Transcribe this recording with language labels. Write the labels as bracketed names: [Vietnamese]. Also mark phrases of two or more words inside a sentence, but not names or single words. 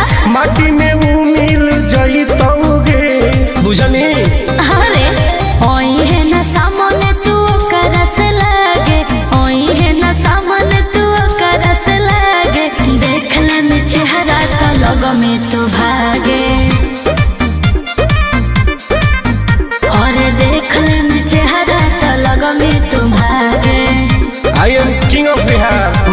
[Bhojpuri] माटी में वो मिल जाई तोगे। बुझनी? अरे ओई है ना सामने तू करस लागे। ओई है ना सामने तू करस लागे। देख ले में चेहरा तो लग में तू भागे। [English] I am king of Bihar.